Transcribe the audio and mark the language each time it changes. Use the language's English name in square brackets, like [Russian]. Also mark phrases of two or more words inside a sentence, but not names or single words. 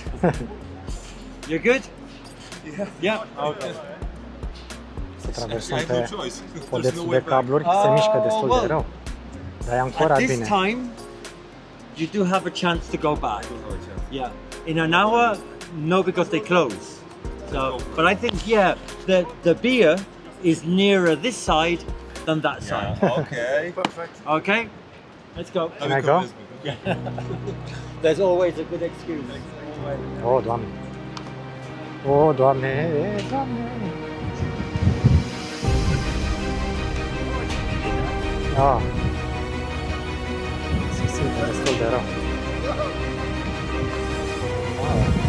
[English] You're good? Yeah. Yeah. Okay. [Romanian] Să traversăm pe podețul de cabluri, se mișcă destul de rău. Dar e ancorat [English] At this [Romanian] bine. [English] time, you do have a chance to go back. Yeah. In an hour, no, because they close. So, but I think the beer is nearer this side than that side. Okay. Perfect. Okay. Let's go. Can I go? There's always a good excuse. [Romanian] O, Doamne! O, Doamne! Doamne! Ah. Se simte destul de rău. Wow.